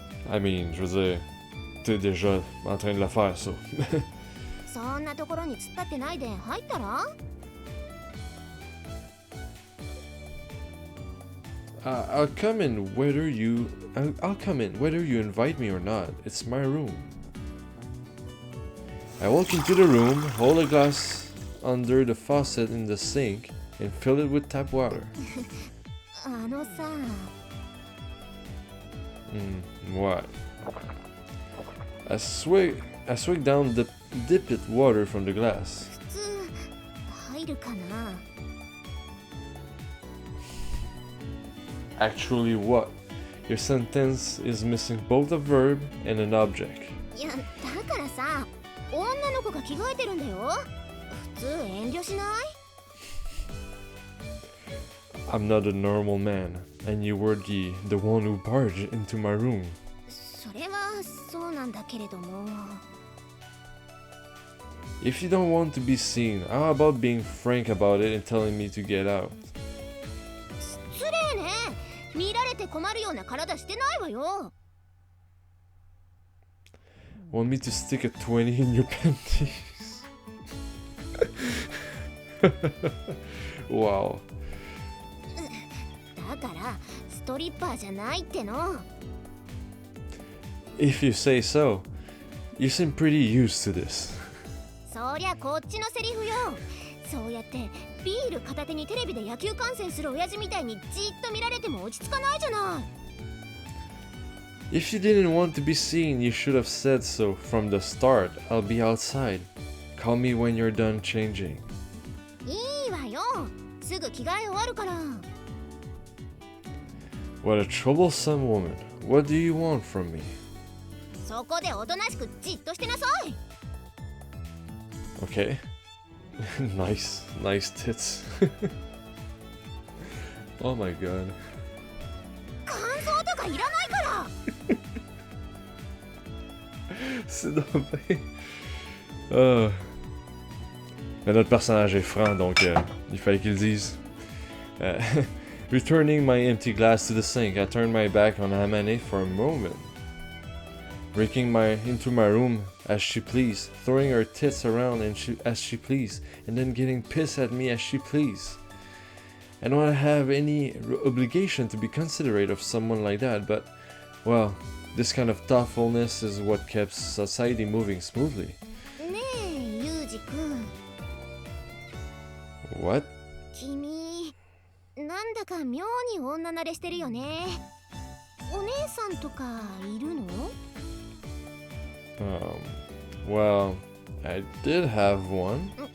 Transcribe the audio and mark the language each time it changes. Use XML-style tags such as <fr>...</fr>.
<en>I mean,</en> <fr>je veux dire, t'es déjà en train de le faire, ça.</fr> <ja>そんなところに突っ立ってないで入ったら？</ja> <en>I'll come in whether you invite me or not. It's my room. I walk into the room, hold a glass under the faucet in the sink, and fill it with tap water.</en> <ja>あのさ。</ja> <en>What? I swig down the dipped water from the glass.</en> <ja>普通入るかな。</ja> <en>Actually, what? Your sentence is missing both a verb and an object.</en> <ja>いやだからさ、女の子が着替えてるんだよ。普通遠慮しない？</ja> <en>I'm not a normal man, and you were the one who barged into my room.</en> <ja>それはそうなんだけれども。</ja> <en>If you don't want to be seen, how about being frank about it and telling me to get out?</en> <ja>失礼ね。見られて困るような体してないわよ。</ja> <en>Want me to stick a 20 in your panties? Wow.</en> <ja>だからストリッパーじゃないっての。</ja> <en>If you say so, you seem pretty used to this.</en> <ja>そりゃこっちのセリフよ。そうやってビール片手にテレビで野球観戦する親父みたいにじっと見られても落ち着かないじゃない。</ja> <en>If you didn't want to be seen, you should have said so from the start. I'll be outside. Call me when you're done changing.</en> <ja>いいわよ。すぐ着替え終わるから。</ja> <en>What a troublesome woman. What do you want from me?</en> <ja>そこでおとなしくじっとしてなさい。</ja> <en>Okay. Nice tits. Oh my god.</en> <ja>感想とかいらないから。</ja> <fr>C'est dommage. Mais notre personnage est franc, donc il fallait qu'il dise.</fr> <en>Returning my empty glass to the sink, I turned my back on AMANE for a moment. Breaking into my room as she pleased, throwing her tits around as she pleased, and then getting pissed at me as she pleased. I don't have any obligation to be considerate of someone like that, but, well, this kind of thoughtfulness is what kept society moving smoothly.</en> <ja>ねえ、ユージ君。</ja> <en>What?</en> <ja>君、なんだか妙に女慣れしてるよね。お姉さんとかいるの？</ja> <en>Well, I did have one.</en>